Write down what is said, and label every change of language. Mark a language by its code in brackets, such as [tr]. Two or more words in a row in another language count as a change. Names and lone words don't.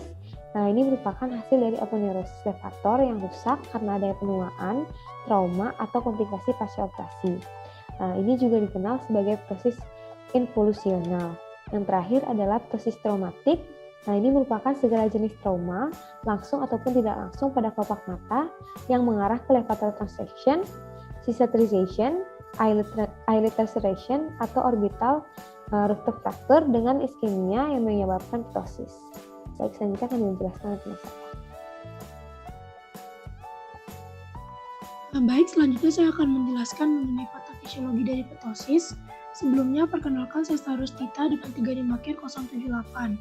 [id] Ini merupakan hasil dari aponeurosis levator yang rusak karena adanya penuaan, trauma, atau komplikasi pasca operasi. Ini juga dikenal sebagai ptosis involusional. Yang terakhir adalah ptosis traumatik. Ini merupakan segala jenis trauma, langsung ataupun tidak langsung pada kelopak mata yang mengarah ke [en] levator transection, cicatrization, eyelid laceration, [id] atau [en] orbital rooftop fracture [id] dengan iskemia yang menyebabkan ptosis. Baik, selanjutnya akan dijelaskan oleh penasihat. Baik, selanjutnya saya akan menjelaskan mengenai patofisiologi dari ptosis. Sebelumnya, perkenalkan saya Starus Tita dengan 3 NIM akhir 078.